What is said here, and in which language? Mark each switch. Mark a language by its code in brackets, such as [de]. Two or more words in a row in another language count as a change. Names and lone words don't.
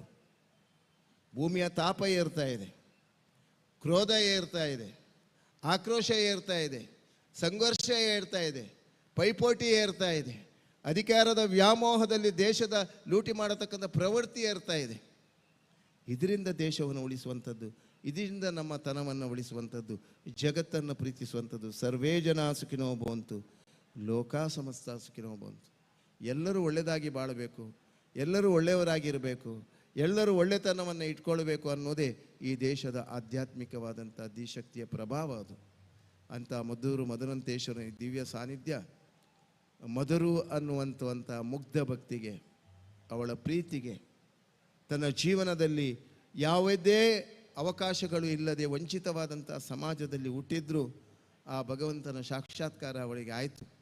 [kn] ಭೂಮಿಯ ತಾಪ ಏರ್ತಾ ಇದೆ, ಕ್ರೋಧ ಏರ್ತಾ ಇದೆ, ಆಕ್ರೋಶ ಏರ್ತಾ ಇದೆ, ಸಂಘರ್ಷ ಏರ್ತಾ ಇದೆ, ಪೈಪೋಟಿ ಏರ್ತಾ ಇದೆ, ಅಧಿಕಾರದ ವ್ಯಾಮೋಹದಲ್ಲಿ ದೇಶದ ಲೂಟಿ ಮಾಡತಕ್ಕಂಥ ಪ್ರವೃತ್ತಿ ಏರ್ತಾ ಇದೆ. ಇದರಿಂದ ದೇಶವನ್ನು ಉಳಿಸುವಂಥದ್ದು, ಇದರಿಂದ ನಮ್ಮ ತನವನ್ನು ಉಳಿಸುವಂಥದ್ದು, ಜಗತ್ತನ್ನು ಪ್ರೀತಿಸುವಂಥದ್ದು. [sa] ಸರ್ವೇ ಜನ ಸುಖಿನೋ ಭವಂತು, ಲೋಕ ಸಮಸ್ತ ಸುಖಿನೋ ಭವಂತು. [kn] ಎಲ್ಲರೂ ಒಳ್ಳೆಯದಾಗಿ ಬಾಳಬೇಕು, ಎಲ್ಲರೂ ಒಳ್ಳೆಯವರಾಗಿರಬೇಕು, ಎಲ್ಲರೂ ಒಳ್ಳೆತನವನ್ನು ಇಟ್ಕೊಳ್ಬೇಕು ಅನ್ನೋದೇ ಈ ದೇಶದ ಆಧ್ಯಾತ್ಮಿಕವಾದಂಥ ದಿಶಕ್ತಿಯ ಪ್ರಭಾವ. ಅದು ಅಂಥ ಮಧುರು ಮದನಂತೇಶ್ವರನ ದಿವ್ಯ ಸಾನ್ನಿಧ್ಯ, ಮಧುರು ಅನ್ನುವಂಥ ಮುಗ್ಧ ಭಕ್ತಿಗೆ, ಅವಳ ಪ್ರೀತಿಗೆ, ತನ್ನ ಜೀವನದಲ್ಲಿ ಯಾವುದೇ ಅವಕಾಶಗಳು ಇಲ್ಲದೆ ವಂಚಿತವಾದಂಥ ಸಮಾಜದಲ್ಲಿ ಹುಟ್ಟಿದ್ರೂ ಆ ಭಗವಂತನ ಸಾಕ್ಷಾತ್ಕಾರ ಅವಳಿಗೆ ಆಯಿತು.